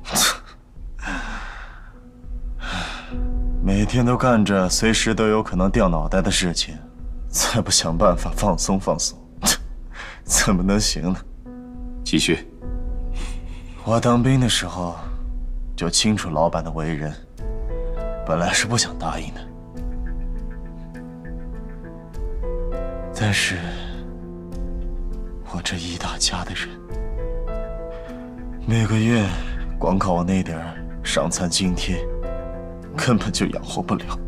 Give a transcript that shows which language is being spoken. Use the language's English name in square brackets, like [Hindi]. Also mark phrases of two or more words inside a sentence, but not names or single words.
[Chinese] 每天都幹着隨時都有可能掉腦袋的事情，再不想辦法放鬆放鬆，怎麼能行呢？繼續。我當兵的時候就清楚老闆的為人，本來是不想答應的。但是我這一大家的人，每個月光靠我那點上餐津貼，根本就養活不了。